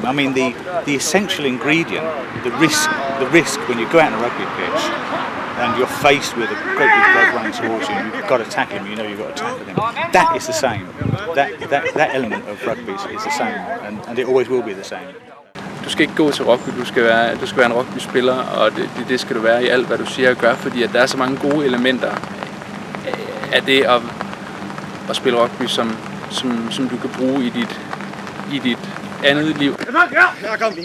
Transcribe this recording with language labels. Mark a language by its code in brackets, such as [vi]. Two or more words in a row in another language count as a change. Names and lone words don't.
[en] I mean, the essential ingredient, the risk when you go out on a rugby pitch and you're faced with a great big bloke running towards you, and you've got to tackle him. You know you've got to tackle him. That is the same. That element of rugby is the same, and it always will be the same. [da] Du skal ikke gå til rugby, du skal være en rugbyspiller, og det skal du være i alt, hvad du siger og gør, fordi at der er så mange gode elementer af det at spille rugby, som du kan bruge i dit andet liv. Ja, kom vi her.